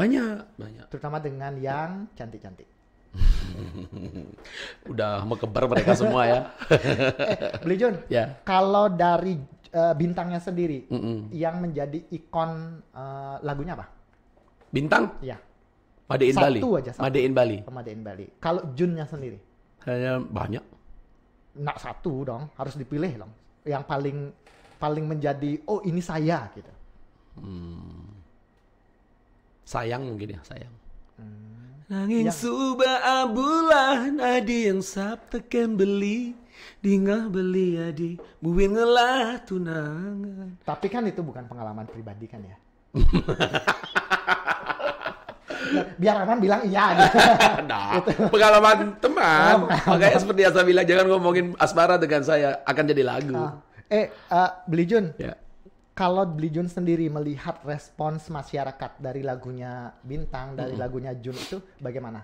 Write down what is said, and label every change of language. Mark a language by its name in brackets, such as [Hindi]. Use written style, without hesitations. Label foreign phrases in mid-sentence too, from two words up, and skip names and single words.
[Indonesian] Banyak. Terutama dengan yang cantik-cantik. Udah mekebar mereka semua ya. Beli Jun, ya. Kalau dari Bintangnya sendiri, yang menjadi ikon lagunya apa? Bintang? Ya. Made in Bali. Made in Bali. Kalau Junnya sendiri? Saya banyak. Nak satu dong, harus dipilih dong. Yang paling menjadi, oh ini saya gitu. Sayang mungkin ya, sayang. [Balinese] Nanging suba bulan adi yang sabteken beli, dingah beli adi, buin ngelah tunangan. [Indonesian] Tapi kan itu bukan pengalaman pribadi kan ya? Biar aman bilang iya gitu. Nah, pengalaman teman. Makanya seperti yang saya bilang, jangan ngomongin asmara dengan saya, akan jadi lagu. Beli Jun, ya. Kalau Beli Jun sendiri melihat respons masyarakat dari lagunya Bintang, dari lagunya Jun itu bagaimana?